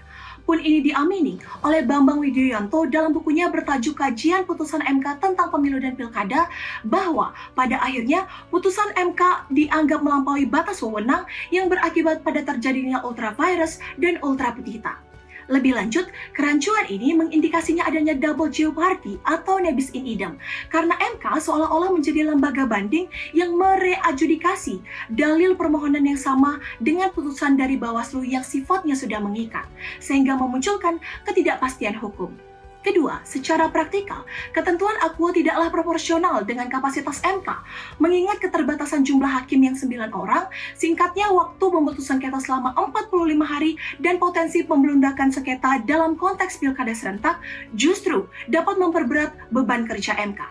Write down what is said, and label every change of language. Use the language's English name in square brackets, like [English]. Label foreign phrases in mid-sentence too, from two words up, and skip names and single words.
[Indonesian] Pun ini diamini oleh Bambang Wijoyanto dalam bukunya bertajuk Kajian Putusan MK tentang Pemilu dan Pilkada, bahwa pada akhirnya putusan MK dianggap melampaui batas wewenang yang berakibat pada terjadinya ultravirus dan [Latin] ultra petita. [Indonesian] Lebih lanjut, kerancuan ini mengindikasinya adanya [English] double jeopardy [Indonesian] atau [Latin] nebis in idem, [Indonesian] karena MK seolah-olah menjadi lembaga banding yang mereadjudikasi dalil permohonan yang sama dengan putusan dari Bawaslu yang sifatnya sudah mengikat, sehingga memunculkan ketidakpastian hukum. Kedua, secara praktikal, ketentuan akuo tidaklah proporsional dengan kapasitas MK, mengingat keterbatasan jumlah hakim yang 9 orang, singkatnya waktu memutus sengketa selama 45 hari, dan potensi pembelundakan sengketa dalam konteks pilkada serentak justru dapat memperberat beban kerja MK.